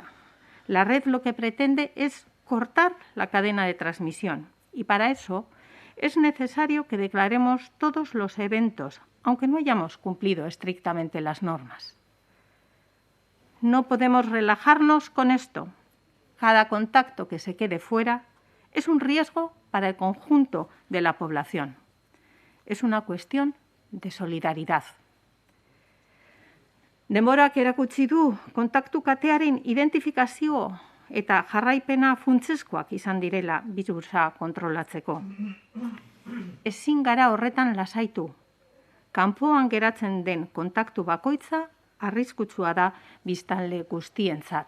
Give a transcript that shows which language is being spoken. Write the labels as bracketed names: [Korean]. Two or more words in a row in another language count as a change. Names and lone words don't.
[Spanish] La red lo que pretende es cortar la cadena de transmisión y para eso es necesario que declaremos todos los eventos, aunque no hayamos cumplido estrictamente las normas. No podemos relajarnos con esto. Cada contacto que se quede fuera es un riesgo para el conjunto de la población. Es una cuestión de solidaridad. [Basque] Denborak erakutsi du kontaktu katearen identifikazio eta jarraipena funtsezkoak izan direla birusa kontrolatzeko. Ezin gara horretan lasaitu. Kanpoan geratzen den kontaktu bakoitza arriskutsua da biztanle guztientzat.